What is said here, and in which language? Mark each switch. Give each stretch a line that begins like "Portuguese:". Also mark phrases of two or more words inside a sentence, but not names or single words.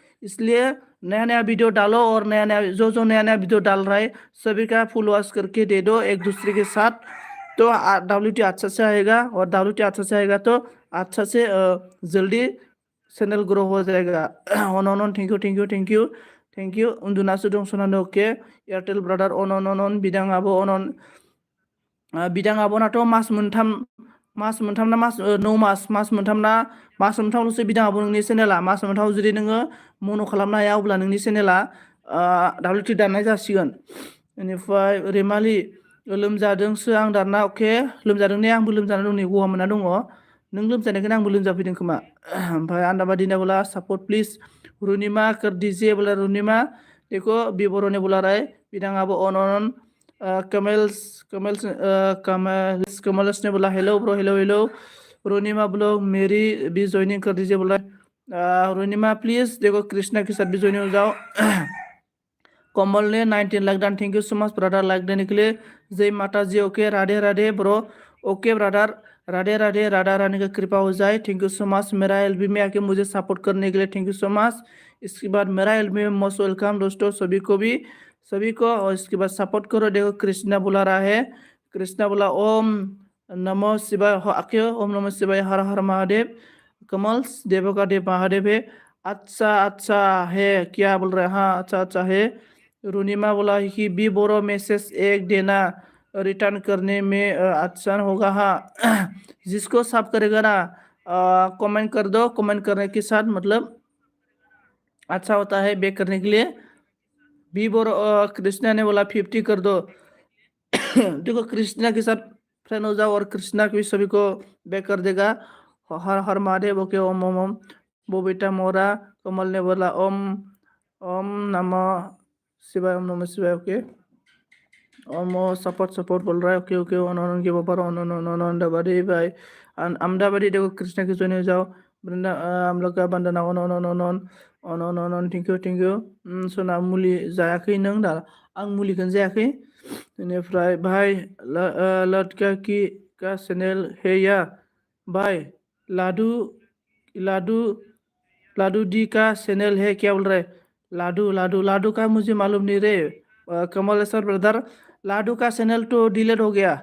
Hindi: इसलिए नया नया वीडियो डालो, और नया नया जो नया नया वीडियो डाल रहा है, सभी का
English: full watch
Hindi: करके दे दो एक दूसरे के साथ, तो WT अच्छा से आएगा। और WT अच्छा से आएगा तो अच्छा से जल्दी चैनल ग्रो हो जाएगा।
Bodo: अन
English: thank you
Bodo: उन्दुनासो दं सनानो। ओके, एयरटेल ब्रादार अन बिदाङाबो अन बिदाङाबोनाथ' मास मोनथाम ना 9 मास, मास मोनथामल'सो बिदाङाबो नोंनि चेनेला। मास मोनथाम जुदि नोङो मनो खालामनो हाया, अब्ला नोंनि चेनेला WT दाननाय जासिगोन। बेनिफ्राय रैमालि लोमजादोंसो आं दाना। अके, लोमजादों ने? आंबो लोमजाना दं नै, गगा मोनना दङ। नों लोमजानायखौनो आंबो लोमजाफैदों खोमा।
Hindi: ओमफ्राय अंडाबादिना बोला
English: support please
Hindi: रुनिमा कर दीजिए बोला। रुनिमा देखो बिबरने बोला रहा है बिदाङाबो अन कमल्स कमल्स कमल्स ने बोला
English: hello bro, hello hello.
Hindi: रुनिमा ब्लो मेरी भी ज्वाइनिंग कर दीजिए बोला। रुनिमा प्लीज देखो कृष्णा के साथ भी ज्वाइनिंग हो जाओ। कमल ने 19 लाख डन,
English: thank you so much brother
Hindi: लाइक देने के लिए। जय माता जी। ओके, राधे राधे ब्रो।
English: OK brother,
Hindi: राधे राधे, राधा रानी का कृपा हो जाए।
English: thank you so much
Hindi: मेरा LB में आके मुझे सपोर्ट करने के लिए,
English: thank you so much.
Hindi: इसके बाद मेरा LB में
English: most welcome
Hindi: दोस्तों, सभी को भी, सभी को। और इसके बाद सपोर्ट करो। देखो कृष्णा बुला रहा है, कृष्णा बोला ओम नमो शिवाय, आके ओम नमो शिवाय, हर हर महादेव। कमल्स देवों का देव महादेव है। अच्छा अच्छा है क्या बोल रहे हैं? हाँ, अच्छा अच्छा है। रुनिमा बोला कि बी बोरो मैसेज एक देना, रिटर्न करने में आसान होगा। हाँ, जिसको साफ करेगा ना, कमेंट कर दो। कमेंट करने के साथ मतलब अच्छा होता है बैक करने के लिए। बी बोरो कृष्णा ने बोला 50 कर दो। देखो कृष्णा के साथ फ्रेंड हो जाओ, और कृष्णा भी सभी को बैक कर देगा। हर हर महादेव। ओके, ओम ओम ओम। बोबेटा मोरा कमल ने बोला ओम ओम नमः शिवाय, ओम नमः शिवाय। ओके, ओम सपोर्ट बोल रहा है। ओके ओके, ऑन के ऊपर ऑन अंडाबादी भाई, अहमदाबादी देखो कृष्णा के जोने जाओ। वृंदा हम लोग का बंदना
English: on thank you.
Bodo: सोना मुलि जायाखै नों दा? आं मुलिखौनो जायाखै।
Hindi: बेनिफ्राय भाई लड़का की का चैनल है या भाई? लाडू लाडू लाडू दी का चैनल है क्या बोल रहे? लाडू लाडू लाडू का मुझे मालूम नहीं रे। कमलेश्वर ब्रदर, लाडू का चैनल तो डिलीट हो गया।